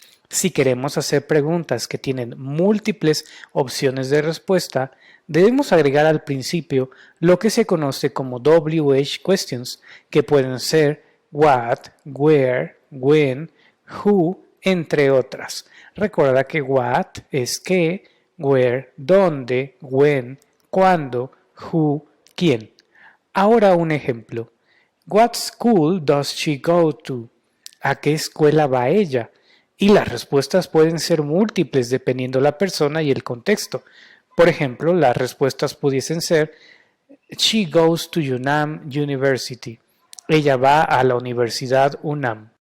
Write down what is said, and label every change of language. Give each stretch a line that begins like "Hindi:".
Spanish: Si queremos hacer preguntas que tienen múltiples opciones de respuesta, debemos agregar al principio lo que se conoce como WH questions, que pueden ser what, where, when, who, entre otras. Recuerda que what es qué, where, dónde, when, cuándo, who, quién. Ahora un ejemplo.
English: What school does she go to?
Spanish: ¿A qué escuela va ella? Y las respuestas pueden ser múltiples dependiendo la persona y el contexto. Por ejemplo, las respuestas pudiesen ser
English: she goes to UNAM University.
Spanish: Ella va a la Universidad UNAM.